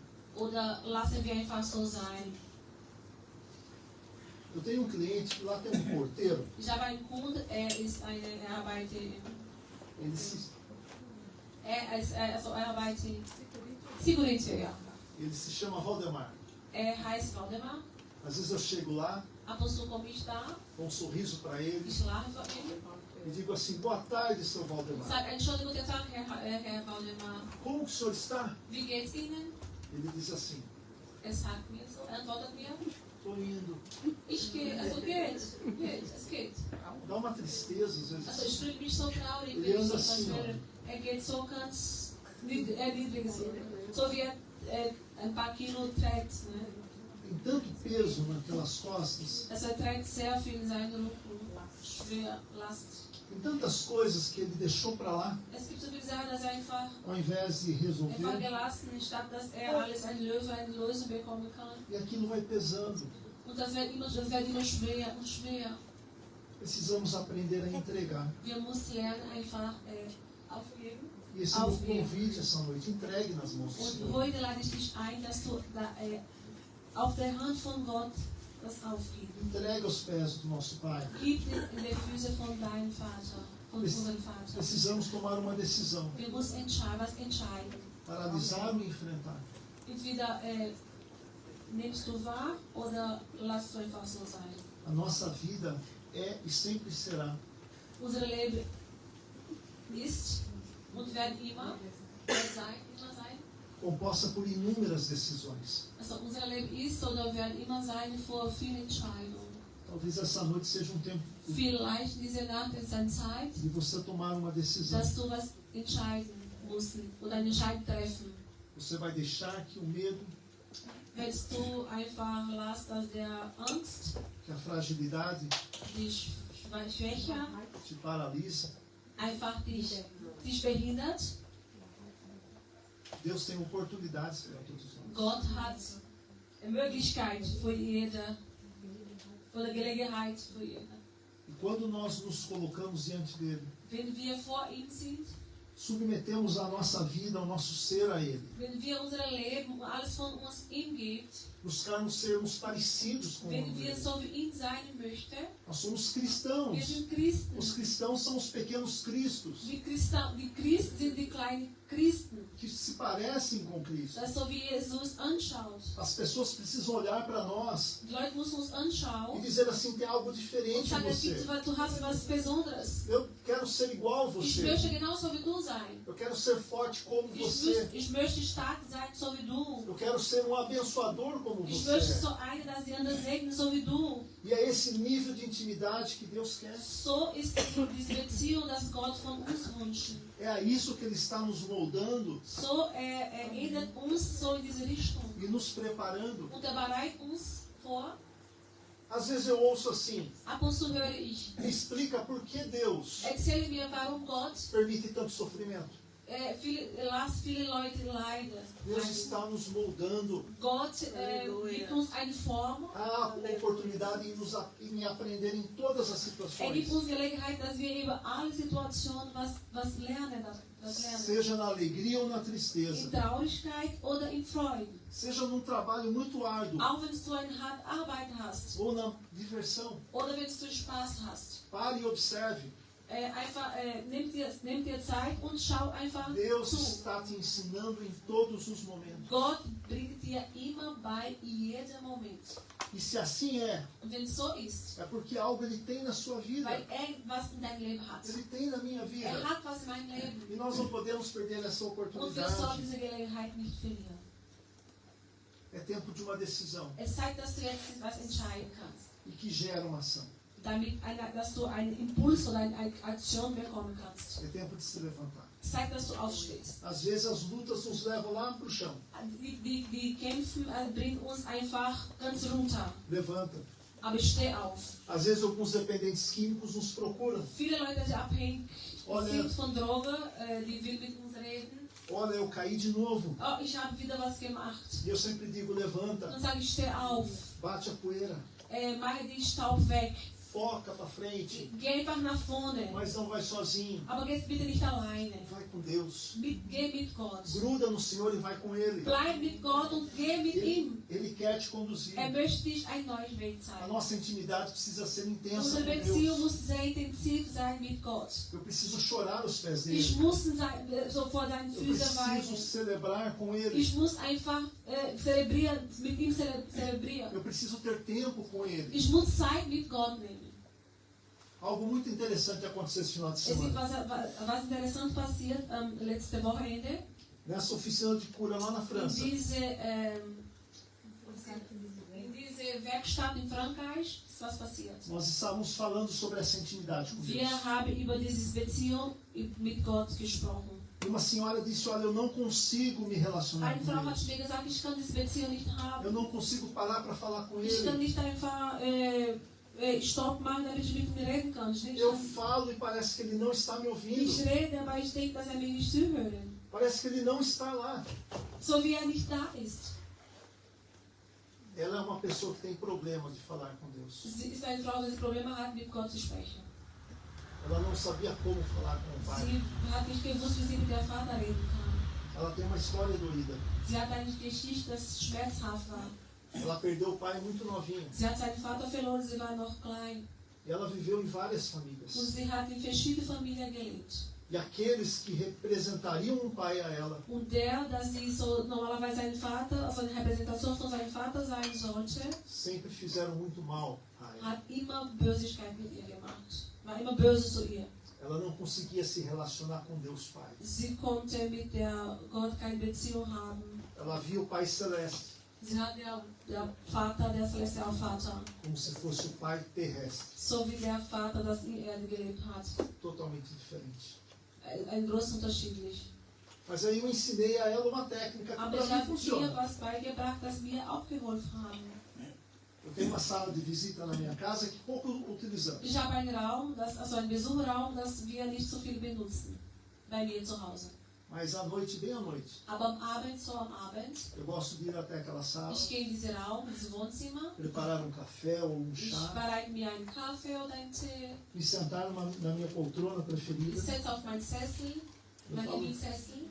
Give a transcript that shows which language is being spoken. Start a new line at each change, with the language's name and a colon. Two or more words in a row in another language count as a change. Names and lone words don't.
German: Oder lassen wir einfach so sein?
Portuguese: Eu tenho um cliente que lá tem um porteiro.
German: Ich habe einen Kunden, er arbeitet
Portuguese: Ele se,
German: Security, ja.
Portuguese: ele se chama Valdemar.
German: Heißt Waldemar.
Portuguese: Às vezes eu chego lá,
German: Ab und zu komme ich da,
Portuguese: dou um sorriso para ele
German: ich lache für ihn.
Portuguese: e digo assim: boa tarde, seu Valdemar.
German: Sag einen schönen guten Tag, Herr Waldemar.
Portuguese: Como que o senhor está?
German: Wie geht's Ihnen?
Portuguese: Ele diz assim:
German: Er sagt mir so, er antwortet mir,
Portuguese: estou indo.
German: ich gehe, also es geht.
Portuguese: Dá uma tristeza às vezes.
German: Also ich fühle mich so traurig,
Portuguese: Ele
German: wenn ich
Portuguese: anda
German: etwas
Portuguese: assim,
German: höre. Er geht so ganz niedrig, so wie ein paar Kilo trägt. Ne?
Portuguese: Tem tanto peso naquelas costas,
German: Also trägt sehr viel in seinem Rücken, schwer Last.
Portuguese: tem tantas coisas que ele deixou para lá,
German: Es gibt so viele Sachen, dass er einfach
Portuguese: ao invés de resolver,
German: gelassen, statt dass er alles eine Lösung bekommen kann.
Portuguese: e aquilo vai pesando.
German: Und das wird immer schwer und schwer.
Portuguese: Precisamos aprender a entregar.
German: Wir müssen lernen, einfach aufgeben.
Portuguese: E esse é o convite essa noite: entregue nas mãos do
German: Und
Portuguese: Senhor.
German: heute lade ich dich ein, dass du auf der Hand von Gott das aufgibst.
Portuguese: Entregue aos pés do nosso Pai.
German: Gib in die Füße von deinem Vater, von unserem Vater.
Portuguese: Precisamos tomar uma decisão:
German: Wir müssen was entscheiden.
Portuguese: paralisar ou enfrentar.
German: Entweder nimmst du wahr oder lass du einfach so sein.
Portuguese: A nossa vida é e sempre será
German: Unser Leben ist und wird immer sein.
Portuguese: composta por inúmeras decisões.
German: Also unser Leben ist oder wird immer sein vor vielen Entscheidungen.
Portuguese: Talvez essa noite seja um tempo
German: Vielleicht diese Nacht ist eine Zeit,
Portuguese: de você tomar uma decisão.
German: dass du was entscheiden musst oder eine Entscheidung treffen.
Portuguese: Você vai deixar que o medo,
German: Willst du einfach lassen, dass der Angst,
Portuguese: que a fragilidade
German: die Schwäche
Portuguese: te paralisa?
German: einfach dich behindert?
Portuguese: Deus tem oportunidades para todos nós.
German: Gott hat eine Möglichkeit für oder Gelegenheit für ihn.
Portuguese: E quando nós nos colocamos diante dele,
German: Wenn wir vor ihm sind,
Portuguese: submetemos a nossa vida, o nosso ser a ele,
German: wenn wir unser Leben und alles von uns ihm gibt,
Portuguese: buscarmos sermos parecidos com
German: wenn wir
Portuguese: ele.
German: so wie ihn sein möchten,
Portuguese: Nós somos
German: wir
Portuguese: cristãos.
German: sind Christen.
Portuguese: Os cristãos são os pequenos cristos,
German: Die Christen sind die kleinen Christen.
Portuguese: que se parecem com Cristo.
German: Das ist so wie Jesus anschaut.
Portuguese: As pessoas precisam olhar para nós
German: Die Leute müssen uns
Portuguese: e
German: anschauen
Portuguese: dizer assim, tem algo
German: und
Portuguese: diferente em
German: sagen,
Portuguese: você.
German: du hast etwas Besonderes.
Portuguese: Eu quero ser igual a
German: Ich
Portuguese: você.
German: möchte genauso wie du sein.
Portuguese: Eu quero ser forte como você.
German: Ich möchte stark sein, so wie du.
Portuguese: Eu quero ser um abençoador como
German: Ich
Portuguese: você
German: möchte
Portuguese: é.
German: so einer, dass die anderen segnen, so wie du.
Portuguese: E é esse nível de intimidade que Deus quer.
German: So ist diese Beziehung, das Gott von uns wünscht.
Portuguese: É a isso que Ele está nos moldando
German: So erinnert uns so in diese Richtung.
Portuguese: e nos preparando.
German: Und er bereitet uns vor.
Portuguese: Às vezes eu ouço assim,
German: Ab und zu höre ich,
Portuguese: me explica por que Deus
German: erzähle mir, warum Gott
Portuguese: permite tanto sofrimento.
German: lasst viele Leute leiden.
Portuguese: Deus está nos moldando.
German: Gott gibt uns eine Form.
Portuguese: Há oportunidade em aprender em todas as
German: Gibt
Portuguese: situações.
German: uns Gelegenheit, dass wir über alle Situationen was lernen.
Portuguese: Seja na alegria ou na
German: In
Portuguese: tristeza.
German: Traurigkeit oder in Freude.
Portuguese: Seja num trabalho muito árduo
German: Auch wenn du eine harte Arbeit hast.
Portuguese: ou na diversão.
German: Oder wenn du Spaß hast.
Portuguese: Pare e observe.
German: Nimm dir Zeit und schau einfach
Portuguese: Deus
German: zu.
Portuguese: está te ensinando em todos os momentos.
German: Gott bringt dir immer bei, in jedem Moment.
Portuguese: E se assim é,
German: Und wenn es so ist,
Portuguese: é porque algo Ele tem na sua vida.
German: weil er was in deinem Leben hat.
Portuguese: Ele tem na minha vida.
German: Hat was in meinem Leben.
Portuguese: E nós não podemos perder essa
German: Und wir sollen
Portuguese: oportunidade.
German: diese Gelegenheit nicht verlieren.
Portuguese: É tempo de uma decisão
German: Es zeigt, dass du jetzt was entscheiden kannst.
Portuguese: e que gera uma ação.
German: Dass du einen Impuls oder eine Aktion bekommen kannst.
Portuguese: É tempo de se levantar.
German: Es zeigt, dass du aufstehst.
Portuguese: Às vezes as lutas nos levam lá para o chão.
German: Die Kämpfe bringen uns einfach ganz runter.
Portuguese: Levanta.
German: Aber steh auf.
Portuguese: Às vezes alguns dependentes químicos nos procuram.
German: Viele Leute, die abhängig
Portuguese: Olha,
German: sind von Drogen, die will mit uns reden.
Portuguese: olha, eu caí de novo.
German: Oh, ich habe wieder was gemacht.
Portuguese: E eu sempre digo, levanta,
German: Dann sage ich, steh auf.
Portuguese: bate a poeira,
German: Mache den Staub weg.
Portuguese: foca para frente,
German: Geh einfach nach vorne.
Portuguese: mas não vai sozinho.
German: Aber geh bitte nicht alleine.
Portuguese: Vai com Deus.
German: Geh mit Gott.
Portuguese: Gruda no Senhor e vai com Ele.
German: Bleib mit Gott und geh mit ihm.
Portuguese: Ele quer te conduzir.
German: Möchte dich einen neuen Weg
Portuguese: A
German: zeigen.
Portuguese: nossa intimidade precisa ser intensa
German: Unsere
Portuguese: com
German: Beziehung
Portuguese: Deus.
German: muss sehr intensiv sein mit Gott.
Portuguese: Eu preciso chorar aos pés
German: Ich
Portuguese: dele.
German: muss so vor seinen
Portuguese: Eu
German: Füßen
Portuguese: preciso
German: weinen.
Portuguese: celebrar com Ele.
German: Ich muss einfach mit ihm zelebrieren.
Portuguese: Eu preciso ter tempo com Ele.
German: Ich muss Zeit mit Gott nehmen.
Portuguese: Algo muito interessante aconteceu esse final de
German: Es ist
Portuguese: semana.
German: was interessant passiert letzte Wochenende.
Portuguese: Nessa oficina de cura lá na
German: In
Portuguese: França.
German: diese Werkstatt in Frankreich ist was passiert.
Portuguese: Nós estávamos falando sobre essa intimidade com Deus.
German: Wir haben über diese Beziehung mit Gott gesprochen.
Portuguese: E uma senhora disse, olha, eu não consigo me relacionar
German: Eine
Portuguese: com
German: Frau hat
Portuguese: Deus.
German: mir gesagt, ich kann diese Beziehung nicht
Portuguese: Eu
German: haben.
Portuguese: não consigo parar para falar com
German: Ich kann
Portuguese: Ele.
German: nicht einfach Stopp machen, damit ich mit ihm reden kann.
Portuguese: Eu falo e parece que Ele não está me
German: Ich
Portuguese: ouvindo.
German: rede, aber ich denke, dass mir nicht zuhört.
Portuguese: Parece que Ele não está lá.
German: So wie nicht da ist.
Portuguese: Ela é uma pessoa que tem problema de falar com Deus.
German: Sie ist eine Frau, die Probleme hat, mit Gott zu sprechen.
Portuguese: Ela não sabia como falar com o Pai.
German: Sie hat nicht gewusst, wie sie mit der Vater reden kann.
Portuguese: Ela tem uma história doída.
German: Sie hat eine Geschichte, das schmerzhaft war.
Portuguese: Ela perdeu o pai muito novinha.
German: Sie hat seinen Vater verloren, sie war noch klein.
Portuguese: E ela viveu em várias
German: Und
Portuguese: famílias.
German: sie hat in verschiedenen Familien gelebt.
Portuguese: E aqueles que representariam um pai a ela,
German: Und dass sie so normalerweise sein Vater, also eine Repräsentation von seinem Vater sein sollte,
Portuguese: sempre fizeram muito mal a ela.
German: hat immer Bösigkeit mit ihr gemacht. War immer böse zu ihr.
Portuguese: Ela não conseguia se relacionar com Deus Pai.
German: Sie konnte mit der Gott keine Beziehung haben.
Portuguese: Ela via o Pai Celeste
German: Sie hat der Vater, der celestiale Vater,
Portuguese: como se fosse o Pai terrestre.
German: so wie der Vater, das in Erde gelebt hat.
Portuguese: Totalmente diferente.
German: Ein groß unterschiedlich.
Portuguese: Mas aí eu ensinei a ela uma técnica que
German: Aber ich
Portuguese: para mim
German: habe ihr
Portuguese: funciona.
German: was beigebracht, das mir auch geholfen haben.
Portuguese: Eu tenho uma sala de visita na minha casa que pouco utilizamos.
German: Ich habe einen Raum, also einen Besucherraum, das wir nicht so viel benutzen. Bei mir zu Hause.
Portuguese: Mas à noite, bem à noite,
German: Aber am Abend, so am Abend,
Portuguese: eu gosto de ir até aquela sala,
German: ich gehe in diesen Raum, in dieses Wohnzimmer.
Portuguese: preparar um café ou um
German: Ich
Portuguese: chá,
German: bereite mir einen Kaffee oder einen Tee.
Portuguese: me sentar na minha poltrona
German: Ich
Portuguese: preferida.
German: setze auf meinen Sessel, meinen Lieblingssessel.